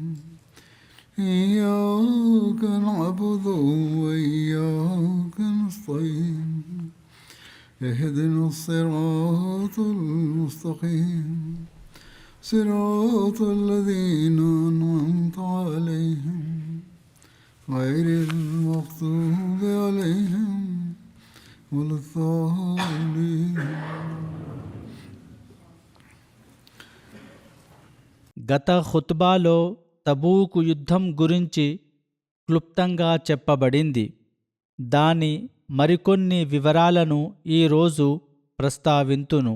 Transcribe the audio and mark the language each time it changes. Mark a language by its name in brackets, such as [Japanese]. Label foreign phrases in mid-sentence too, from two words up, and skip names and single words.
[Arabic] إياك نعبد وإياك نستعين اهدنا الصراط المستقيم صراط الذين أنعمت عليهم غير المغضوب عليهم ولا الضالين. [Telugu] గత ఖుత్బాలో తబూకు యుద్ధం గురించి క్లుప్తంగా చెప్పబడింది. దాని మరికొన్ని వివరాలను ఈరోజు ప్రస్తావింతును.